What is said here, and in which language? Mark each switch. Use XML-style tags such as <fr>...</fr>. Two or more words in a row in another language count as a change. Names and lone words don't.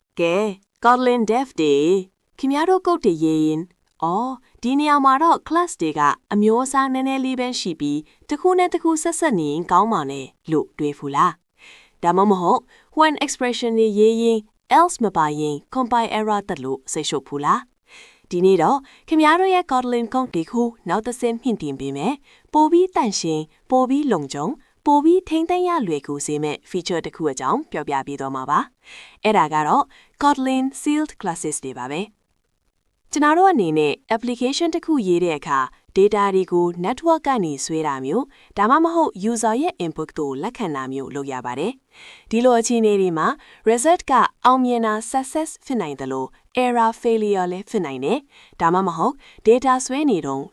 <my>ကဲ Kotlin Dev Day ခင်ဗျားတို့ကုတ်တည်ရင်ဒီနေရာမှာတော့ class တွေကအမျိုးအစားနည်းနည်းလေးပဲရှိပြီးတစ်ခုနဲ့တစ်ခုဆက်ဆက်နေရင်ကောင်းပါနဲ့လို့တွေးဖူလားဒါမှမဟုတ်</my> <en>when expression</en> <my>တွေရေးရင် else မပါရင်</my> <en>compile error</en> <my>တက်လို့စိတ်ရှုပ်ဖူလားဒီနေ့တော့ခင်ဗျားတို့ရဲ့ Kotlin code ဒီခုနောက်တစ်ဆင့်မြင့်တင်ပေးမယ်ပိုပြီးတန့်ရှင်းပိုပြီးလုံခြုံပိုပြီးထိန်းသိမ်းရလွယ်ကူစေမဲ့ feature တစ်ခု အကြောင်းပြောပြပေးသွားမှာပါအဲ့ဒါကတော့ Kotlin</my> <en>sealed classes</en> <my>တွေပါပဲကျွန်တော်တို့အနေနဲ့ application တစ်ခုရေးတဲ့အခါ data တွေကို network ကနေဆွဲတာမျိုးဒါမှမဟုတ် user ရဲ့ input ကိုလက်ခံတာမျိုးလုပ်ရပါတယ်ဒီလိုအခြေအနေတွေမှာ result ကအောင်မြင်တာ success ဖြစ်နိုင်တယ်လို့</my> <en>error failure</en> <my>လည်းဖြစ်နိုင်တယ်ဒါမှမဟုတ် data ဆွဲနေတော့</my>